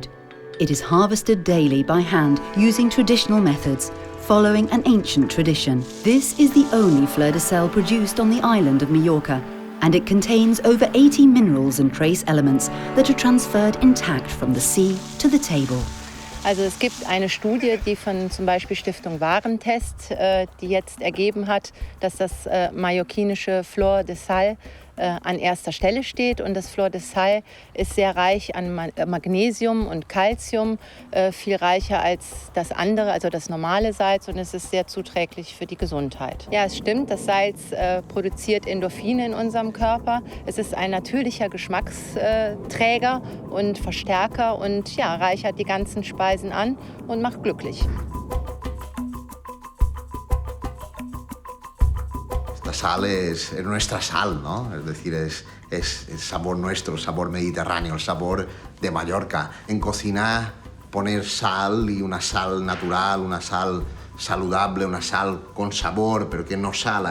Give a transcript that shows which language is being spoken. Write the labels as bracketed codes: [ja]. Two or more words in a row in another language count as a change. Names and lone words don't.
[en] It is harvested daily by hand using traditional methods, following an ancient tradition. This is the only Flor de Sal produced on the island of Mallorca, and it contains over 80 minerals and trace elements that are transferred intact from the sea to the table. [de] Also es gibt eine Studie, die von zum Beispiel Stiftung Warentest, die jetzt ergeben hat, dass das mallorquinische Flor de Sal an erster Stelle steht. Und das Flor de Sal ist sehr reich an Magnesium und Calcium, viel reicher als das andere, also das normale Salz. Und es ist sehr zuträglich für die Gesundheit. Ja, es stimmt, das Salz produziert Endorphine in unserem Körper. Es ist ein natürlicher Geschmacksträger und Verstärker und ja, reichert die ganzen Speisen an und macht glücklich. [es] La sal es nuestra sal, ¿no? Es decir, es el sabor nuestro, el sabor mediterráneo, el sabor de Mallorca. En cocina, poner sal y una sal natural, una sal saludable, una sal con sabor, pero que no sala.